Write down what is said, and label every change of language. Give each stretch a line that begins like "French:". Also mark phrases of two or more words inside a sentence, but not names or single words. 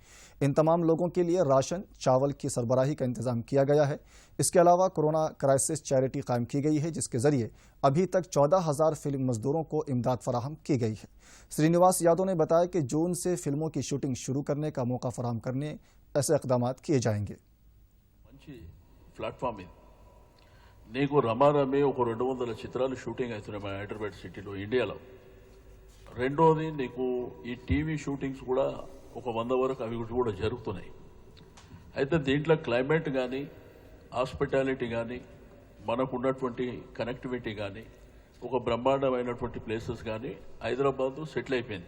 Urdu: ان تمام لوگوں کے لیے راشن، چاول کی سربراہی کا انتظام کیا گیا ہے۔ اس کے علاوہ
English: corona crisis charity
Urdu: قائم کی گئی ہے، جس کے ذریعے ابھی تک 14,000 فلم مزدوروں کو امداد فراہم کی گئی ہے۔ سری نواس یادو نے بتایا کہ جون سے فلموں کی شوٹنگ شروع کرنے کا موقع فراہم کرنے ایسے اقدامات کیے جائیں گے۔
Telugu: మంచి ప్లాట్ఫామ్ ఇది. నీకు రమారమి ఒక 200 చిత్రాలు షూటింగ్ అవుతున్నాయి మా హైదరాబాద్ సిటీలో, ఇండియాలో. రెండోది నీకు ఈ
English: TV shootings
Telugu: కూడా ఒక 100 వరకు అవి కూడా జరుగుతున్నాయి. అయితే దీంట్లో క్లైమేట్ కానీ, హాస్పిటాలిటీ కానీ, మనకు ఉన్నటువంటి కనెక్టివిటీ కానీ, ఒక బ్రహ్మాండమైనటువంటి ప్లేసెస్ కానీ హైదరాబాద్ సెటిల్ అయిపోయింది.